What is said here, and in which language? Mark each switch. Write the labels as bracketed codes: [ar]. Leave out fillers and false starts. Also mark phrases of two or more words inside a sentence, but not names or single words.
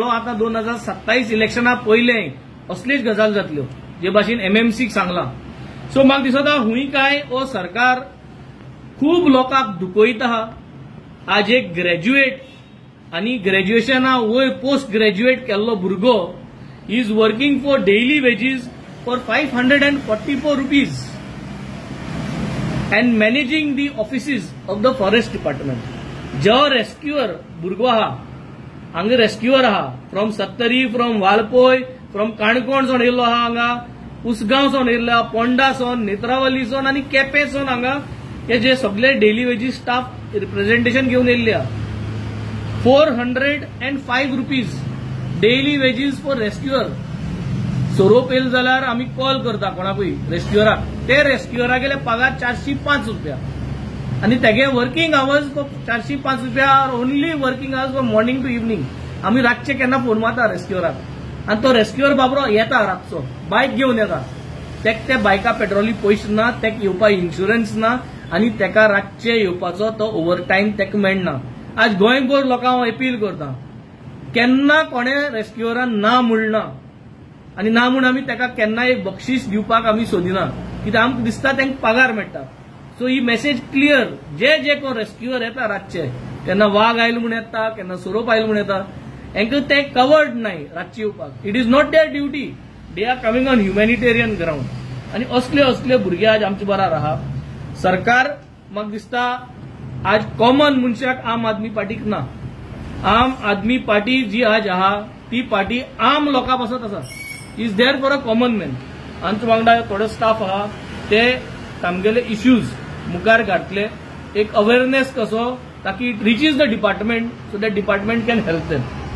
[kok] आता 2027 इलेक्शना पयले असलीच गजाल जातल्यो जे भाशेन एमएमसीक सांगला। सो म्हाका दिसता हुंय काय ओ सरकार खूब लोकांक दुखयता। आज एक ग्रॅज्युएट आणि ग्रॅज्युएशना वयर [en] post graduate [kok] केल्लो भुरगो [en] is working for daily wages for 544 rupees and managing the offices of the forest department. [kok] जो रेस्क्यूअर भुरगो आहा, हांगा रेस्क्यूअर आहा फ्रॉम सत्तरी, फ्रॉम वालपय, फ्रॉम काणकोण सोन येयल्लो आहा, हांगा उसगांव सोन येयल्लो, पोंडा सोन, नेत्रावली सोन आणि केपें सोन हांगा हे जे सगळे [en] daily wages staff representation [kok] घेऊन येयल्ले आहा। [en] 405 rupees daily wages for rescuer. [kok] सोरोप येयलो जाल्यार आमी कॉल करता कोणाकूय रेस्क्यूअराक, ते रेस्क्यूअराक गेले पगार 405 रुपया आणि तेगे [en] working hours [kok] 405 रुपया [en] only working hours for morning to evening. [kok] आम्ही रातचे केन्ना फोन मारता रेस्क्यूअराक आणि तो रेस्क्यूअर बाबरो येता रातचो, बायक घेऊन येता। ते बायका पेट्रोली पयशे ना, तेका येवपा इन्शुरन्स ना आणि तेका रातचे येवपाचो तो ओव्हरटायम तेका मेळना। आज गोंयभर लोकांक हांव अपील करता, केन्ना कोणे रेस्क्यूअरान ना म्हणना आणि ना म्हूण आमी तेका केन्ना एक बक्षीस दिवपाक आमी सोदिना, कित्याक आमकां दिसता तेंका पगार मेळटा। सो ही [en] message clear, [kok] जे कोण रेस्क्यूअर येता रातचे, केन्ना वाघ आयलो म्हूण येता, केन्ना सोरोप आयलो म्हूण येता, हेंका ते कवर्ड नाही रातचे येवपाक। [en] it is not their duty, they are coming on humanitarian ground [kok] आणि असले भुरगे आज आमचे बराबर आहा। सरकार म्हाका दिसता आज कॉमन मनशाक आम आदमी पार्टीक ना। आम आदमी पार्टी जी आज आहा ती पार्टी आम लोकां पासत आसा, [en] is there for a common man. [kok] आमच्या वांगडा थोडे स्टाफ आहा ते तांगेले इश्यूज मुखार घातले, एक अवेअरनेस कसो ताकि [en] it reaches the department so that department can help them.